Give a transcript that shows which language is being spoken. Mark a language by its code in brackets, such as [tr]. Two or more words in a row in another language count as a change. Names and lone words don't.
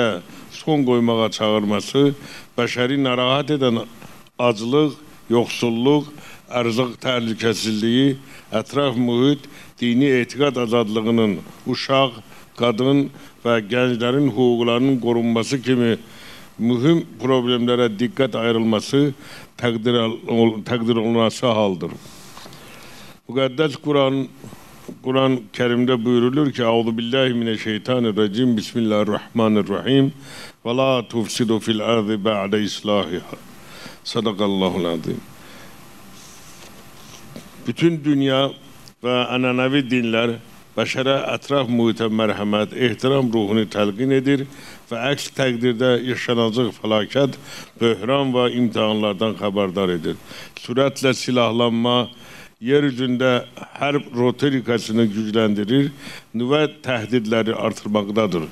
[az] son qoymağa çağırması, bəşəri narahat edən aclıq, yoxsulluq, ərzaq təhlükəsizliyi, ətraf mühit, dini etiqad azadlığının, uşaq, qadın və gənclərin hüquqlarının qorunması kimi mühüm problemlərə diqqət ayrılması təqdir olunması haldır. Müqəddəs Quran-Kərimdə buyurulur ki, [ar] أعوذ بالله من الشيطان الرجيم، بسم الله الرحمن الرحيم، ولا تفسدوا في الأرض بعد إصلاحها. صدق الله العظيم. [az] Bütün dünya və ənənəvi dinlər bəşərə ətraf mühitə mərhəmət, ehtiram ruhunu təlqin edir və əks təqdirdə yaşanacaq fəlakət, böhran və imtihanlardan xəbərdar edir. Sürətlə silahlanma, yeryüzündə hərb rotorikasını gücləndirir, nüvə təhdidləri artırmaqdadır.